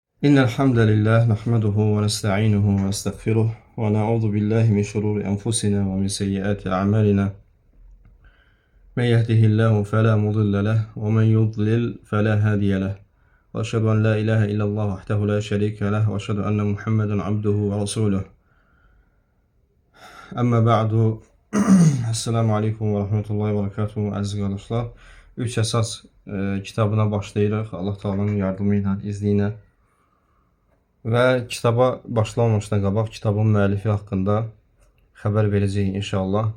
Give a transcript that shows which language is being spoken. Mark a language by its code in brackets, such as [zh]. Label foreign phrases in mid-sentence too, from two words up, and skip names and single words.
[ar] إن الحمد لله نحمده ونستعينه ونستغفره ونعوذ بالله من شرور أنفسنا ومن سيئات أعمالنا. من يهده الله فلا مضل له ومن يضلل فلا هادي له، وأشهد أن لا إله إلا الله وحده لا شريك له، وأشهد أن محمدا عبده ورسوله. أما بعد السلام عليكم ورحمة الله وبركاته [az] əziz qardaşlar. Üç əsas kitabına başlayırıq Allah Taala'nın yardımı ilə, izni ilə. Və kitaba başlamamışdan qabaq kitabın müəllifi haqqında xəbər verəcəyik inşallah.